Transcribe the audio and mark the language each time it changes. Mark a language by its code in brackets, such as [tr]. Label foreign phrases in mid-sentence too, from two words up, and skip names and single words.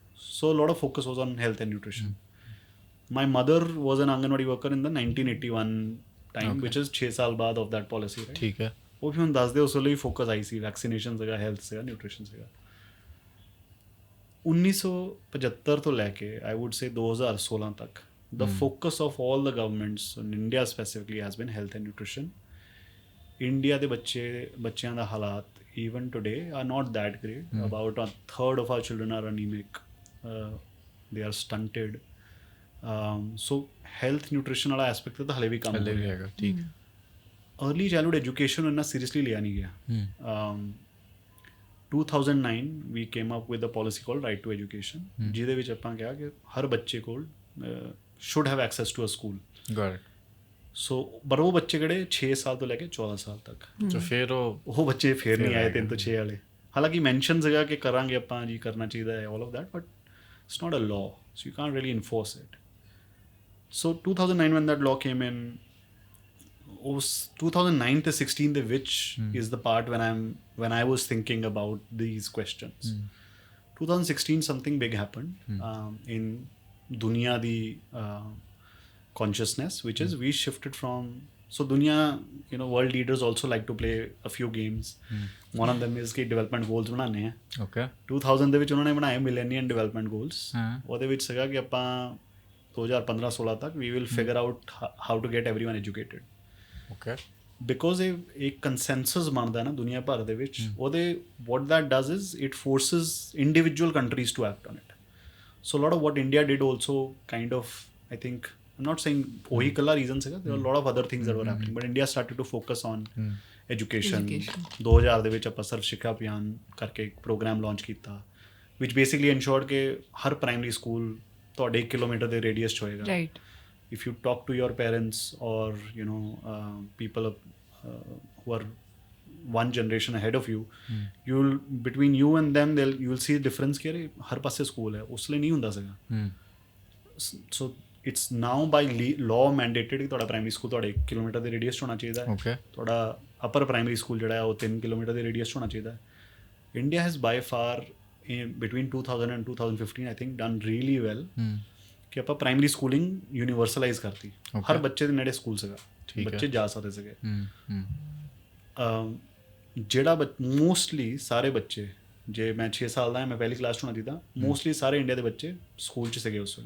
[en] So lot of focus was on health and nutrition. My mother was an anganwadi worker in the 1981 time, which is 6 [pa] ਸਾਲ ਬਾਅਦ [en] of that policy. [pa] ਠੀਕ ਹੈ, ਉਹ ਵੀ ਹੁਣ ਦੱਸਦੇ ਉਸ ਵੇਲੇ ਵੀ ਫੋਕਸ ਆਈ ਸੀ, ਵੈਕਸੀਨੇਸ਼ਨ ਸੀਗਾ, ਹੈਲਥ ਸੀਗਾ, ਨਿਊਟ੍ਰੀਸ਼ਨ ਸੀਗਾ. 1975 ਤੋਂ ਲੈ ਕੇ [en] I would say 2016 ਤੱਕ the focus of all the governments in India specifically has been health and nutrition. India [pa] ਦੇ ਬੱਚਿਆਂ ਦਾ ਹਾਲਾਤ [en] even today are not that great. About a third of our children are anemic. They are stunted. So health nutrition [pa] ਵਾਲਾ aspect ਤਾਂ ਹਲੇ ਵੀ ਕੰਮ ਹੋ ਰਿਹਾ. ਠੀਕ. [en] early childhood education [hi] इन्ना सीरियसली लिया नहीं गया. [en] 2009 we came up with a policy called Right to Education, [pa] ਜਿਹਦੇ ਵਿੱਚ ਆਪਾਂ ਕਿਹਾ ਕਿ ਹਰ ਬੱਚੇ ਕੋਲ [en] should have access to a school. got it. [pa] ਸੋ ਪਰ ਉਹ ਬੱਚੇ ਕਿਹੜੇ 6 ਸਾਲ ਤੋਂ ਲੈ ਕੇ 14 ਸਾਲ ਤੱਕ, ਸੋ ਫਿਰ ਉਹ ਬੱਚੇ ਫੇਰ ਨਹੀਂ ਆਏ 3 ਤੋਂ 6 ਵਾਲੇ. ਹਾਲਾਂਕਿ ਮੈਂਸ਼ਨ ਸੀਗਾ ਕਿ ਕਰਾਂਗੇ ਆਪਾਂ ਜੀ, ਕਰਨਾ ਚਾਹੀਦਾ ਹੈ [en] all of that, but it's not a law, so you can't really enforce it. ਸੋ 2009 when that law came in, [pa] ਉਸ 2009 ਤੇ 16 ਦੇ ਵਿੱਚ [en] is the part when I was thinking about these questions. 2016 something big happened in [pa] ਦੁਨੀਆ ਦੀ [en] consciousness, which is we shifted from, so ਦੁਨੀਆ, you know, world leaders also like to play a few games. One of them is ਕਿ development goals ਬਣਾਉਣੇ ਆ. ਓਕੇ. [pa] 2000 ਦੇ ਵਿੱਚ ਉਹਨਾਂ ਨੇ ਬਣਾਏ [en] millennium development goals. [pa] ਉਹਦੇ ਵਿੱਚ ਸੀਗਾ ਕਿ ਆਪਾਂ 2015-16 ਤੱਕ [en] we will figure out how to get everyone educated. ਓਕੇ. [pa] ਬਿਕੋਜ਼ ਇਹ ਇੱਕ ਕੰਸੈਂਸਸ ਬਣਦਾ ਨਾ ਦੁਨੀਆ ਭਰ ਦੇ ਵਿੱਚ, ਉਹਦੇ [en] what that does is it forces individual countries to act on it. So a lot of what India did also kind of, I think, I'm not saying [pa] ਉਹੀ ਇਕੱਲਾ ਰੀਜ਼ਨ ਸੀਗਾ, [en] there were a lot of other things that were happening, but India started to focus on education. [pa] 2000 ਦੇ ਵਿੱਚ ਆਪਾਂ ਸਰਵ ਸਿੱਖਿਆ ਅਭਿਆਨ ਕਰਕੇ ਇੱਕ ਪ੍ਰੋਗਰਾਮ ਲਾਂਚ ਕੀਤਾ, [en] which basically ensured [pa] ਕਿ ਹਰ ਪ੍ਰਾਇਮਰੀ ਸਕੂਲ ਤੁਹਾਡੇ 1 ਕਿਲੋਮੀਟਰ ਦੇ ਰੇਡੀਅਸ 'ਚ ਹੋਏਗਾ. [en] Right. If you talk to your parents or, you know, people who are one generation ahead of you, you'll, between you and them, you'll see the difference [hi] कि अरे हर पासे स्कूल है, उस लिए नहीं [pa] ਹੁੰਦਾ ਸੀਗਾ. [en] So it's now by law mandated [pa] कि ਤੁਹਾਡਾ ਪ੍ਰਾਇਮਰੀ ਸਕੂਲ ਤੁਹਾਡੇ 1 ਕਿਲੋਮੀਟਰ ਦੇ ਰੇਡੀਅਸ 'ਚ ਹੋਣਾ ਚਾਹੀਦਾ ਹੈ. ਓਕੇ. ਤੁਹਾਡਾ ਅਪਰ ਪ੍ਰਾਇਮਰੀ ਸਕੂਲ ਜਿਹੜਾ ਹੈ ਉਹ 3 ਕਿਲੋਮੀਟਰ ਦੇ ਰੇਡੀਅਸ 'ਚ ਹੋਣਾ ਚਾਹੀਦਾ ਹੈ. [en] India has by far between 2000 and 2015 I think done really well [pa] ਕਿ ਆਪਾਂ ਪ੍ਰਾਇਮਰੀ ਸਕੂਲਿੰਗ ਯੂਨੀਵਰਸਲਾਈਜ਼ ਕਰਤੀ. ਹਰ ਬੱਚੇ ਦੇ ਨੇੜੇ ਸਕੂਲ ਸੀਗਾ, ਬੱਚੇ ਜਾ ਸਕਦੇ ਸੀਗੇ. ਜਿਹੜਾ ਮੋਸਟਲੀ ਸਾਰੇ ਬੱਚੇ, ਜੇ ਮੈਂ 6 ਸਾਲ ਦਾ ਮੈਂ ਪਹਿਲੀ ਕਲਾਸ 'ਚ ਹੋਣਾ ਚਾਹੀਦਾ, ਮੋਸਟਲੀ ਸਾਰੇ ਇੰਡੀਆ ਦੇ ਬੱਚੇ ਸਕੂਲ 'ਚ ਸੀਗੇ ਉਸ ਵੇਲੇ.